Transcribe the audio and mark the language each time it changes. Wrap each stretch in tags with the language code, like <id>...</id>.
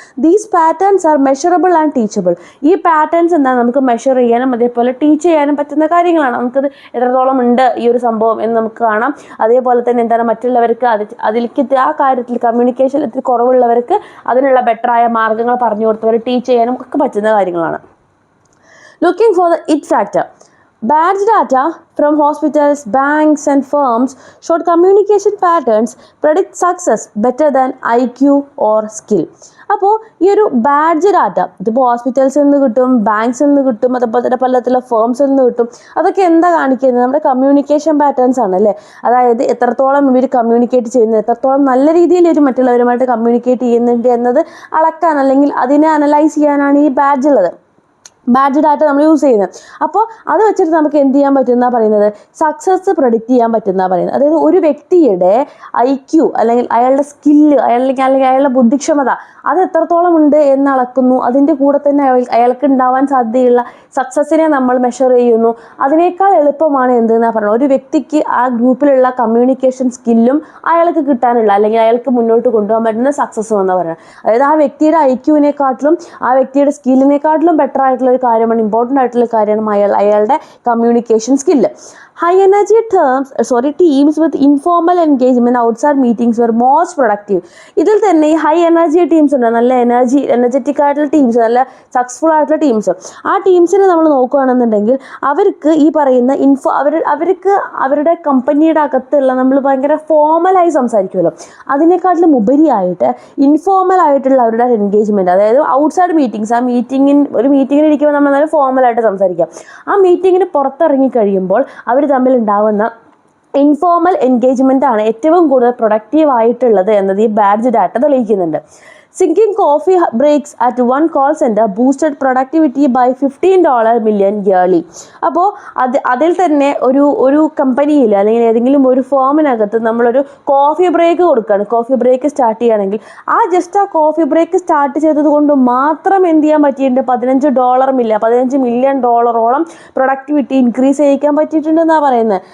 <en>These patterns are measurable and teachable.</en> <ml>ഈ patterns എന്താണ്, നമുക്ക് മെഷർ ചെയ്യാനും അതേപോലെ ടീച്ച് ചെയ്യാനും പറ്റുന്ന കാര്യങ്ങളാണ്. നമുക്കത് എത്രത്തോളം ഉണ്ട് ഈ ഒരു സംഭവം എന്ന് നമുക്ക് കാണാം. അതേപോലെ തന്നെ എന്താണ് മറ്റുള്ളവർക്ക് അതിലേക്ക് ആ കാര്യത്തിൽ കമ്മ്യൂണിക്കേഷൻ ഇത്തിരി കുറവുള്ളവർക്ക് അതിനുള്ള ബെറ്ററായ മാർഗ്ഗങ്ങൾ പറഞ്ഞു കൊടുത്തവർ ടീച്ച് ചെയ്യാനും ഒക്കെ പറ്റുന്ന കാര്യങ്ങളാണ്.</ml> <en>Looking for the it factor. Badge data from hospitals, banks and firms showed communication patterns predict success better than IQ or skill.</en> <ml>അപ്പോൾ ഈ ഒരു ബാഡ്ജ് ഡാറ്റ ഇതിപ്പോൾ ഹോസ്പിറ്റൽസിൽ നിന്ന് കിട്ടും, ബാങ്ക്സിൽ നിന്ന് കിട്ടും, അതുപോലെ തന്നെ പലതരത്തിലുള്ള ഫേംസിൽ നിന്ന് കിട്ടും. അതൊക്കെ എന്താ കാണിക്കുന്നത്, നമ്മുടെ കമ്മ്യൂണിക്കേഷൻ പാറ്റേൺസ് ആണ് അല്ലേ. അതായത് എത്രത്തോളം ഇവർ കമ്മ്യൂണിക്കേറ്റ് ചെയ്യുന്നത്, എത്രത്തോളം നല്ല രീതിയിൽ ഇവർ മറ്റുള്ളവരുമായിട്ട് കമ്മ്യൂണിക്കേറ്റ് ചെയ്യുന്നുണ്ട് എന്നത് അളക്കാൻ അല്ലെങ്കിൽ അതിനെ അനലൈസ് ചെയ്യാനാണ് ഈ ബാഡ്ജ് ഉള്ളത്. ബാഡ്ജ് ഡാറ്റ നമ്മൾ യൂസ് ചെയ്യുന്നത്. അപ്പോൾ അത് വെച്ചിട്ട് നമുക്ക് എന്ത് ചെയ്യാൻ പറ്റുന്ന പറയുന്നത്, സക്സസ് പ്രൊഡിക്റ്റ് ചെയ്യാൻ പറ്റുന്ന പറയുന്നത്. അതായത് ഒരു വ്യക്തിയുടെ IQ അല്ലെങ്കിൽ അയാളുടെ സ്കില്ല് അല്ലെങ്കിൽ അയാളുടെ ബുദ്ധിക്ഷമത അത് എത്രത്തോളം ഉണ്ട് എന്ന് അളക്കുന്നു. അതിൻ്റെ കൂടെ തന്നെ അയാൾക്ക് ഉണ്ടാവാൻ സാധ്യതയുള്ള സക്സസ്സിനെ നമ്മൾ മെഷർ ചെയ്യുന്നു. അതിനേക്കാൾ എളുപ്പമാണ് എന്തെന്നാ പറയുന്നത്, ഒരു വ്യക്തിക്ക് ആ ഗ്രൂപ്പിലുള്ള കമ്മ്യൂണിക്കേഷൻ സ്കില്ലും അയാൾക്ക് കിട്ടാനുള്ള അല്ലെങ്കിൽ അയാൾക്ക് മുന്നോട്ട് കൊണ്ടുപോകാൻ പറ്റുന്ന സക്സസ്സും എന്ന് പറയുന്നത്. അതായത് ആ വ്യക്തിയുടെ IQ-നെക്കാട്ടിലും ആ വ്യക്തിയുടെ സ്കില്ലിനെക്കാട്ടിലും ബെറ്റർ ആയിട്ടുള്ള ഒരു കാര്യമാണ്, ഇമ്പോർട്ടൻ്റ് ആയിട്ടുള്ള കാര്യമാണ് അയാളുടെ communication skill.</ml> <en>High energy teams with informal engagement outside meetings were most productive.</en> <ml>ഇതിൽ തന്നെ ഈ ഹൈ എനർജി ടീംസ് ഉണ്ട്, നല്ല എനർജറ്റിക് ആയിട്ടുള്ള ടീംസ്, നല്ല സക്സസ്ഫുൾ ആയിട്ടുള്ള ടീംസ്. ആ ടീംസിനെ നമ്മൾ നോക്കുകയാണെന്നുണ്ടെങ്കിൽ അവർക്ക് ഈ പറയുന്ന അവർക്ക് അവരുടെ കമ്പനിയുടെ അകത്തുള്ള നമ്മൾ ഭയങ്കര ഫോമലായി സംസാരിക്കുമല്ലോ, അതിനെക്കാട്ടിലും ഉപരിയായിട്ട് ഇൻഫോർമൽ ആയിട്ടുള്ള അവരുടെ എൻഗേജ്മെൻറ്റ്, അതായത് ഔട്ട്സൈഡ് മീറ്റിംഗ്സ്. ആ ഒരു മീറ്റിങ്ങിന് ഇരിക്കുമ്പോൾ നമ്മൾ നല്ല ഫോമലായിട്ട് സംസാരിക്കാം. ആ മീറ്റിങ്ങിന് പുറത്തിറങ്ങി കഴിയുമ്പോൾ അവർ തമ്മിൽ ഉണ്ടാവുന്ന ഇൻഫോർമൽ എൻഗേജ്മെൻ്റ് ആണ് ഏറ്റവും കൂടുതൽ പ്രൊഡക്റ്റീവ് ആയിട്ടുള്ളത് എന്നത് ഈ badge data തെളിയിക്കുന്നുണ്ട്.</ml> <en>Sinking coffee breaks at one call center boosted productivity by $15 million yearly.</en> <ml>അപ്പോൾ അതിൽ തന്നെ ഒരു കമ്പനിയിൽ അല്ലെങ്കിൽ ഏതെങ്കിലും ഒരു ഫേമിനകത്ത് നമ്മളൊരു കോഫി ബ്രേക്ക് കൊടുക്കുകയാണ്, കോഫി ബ്രേക്ക് സ്റ്റാർട്ട് ചെയ്യുകയാണെങ്കിൽ ആ കോഫി ബ്രേക്ക് സ്റ്റാർട്ട് ചെയ്തത് കൊണ്ട് മാത്രം എന്ത് ചെയ്യാൻ പറ്റിയിട്ടുണ്ട്, $15 മില്യൺ പ്രൊഡക്ടിവിറ്റി ഇൻക്രീസ് ചെയ്യിക്കാൻ പറ്റിയിട്ടുണ്ടെന്നാണ് പറയുന്നത്.</ml>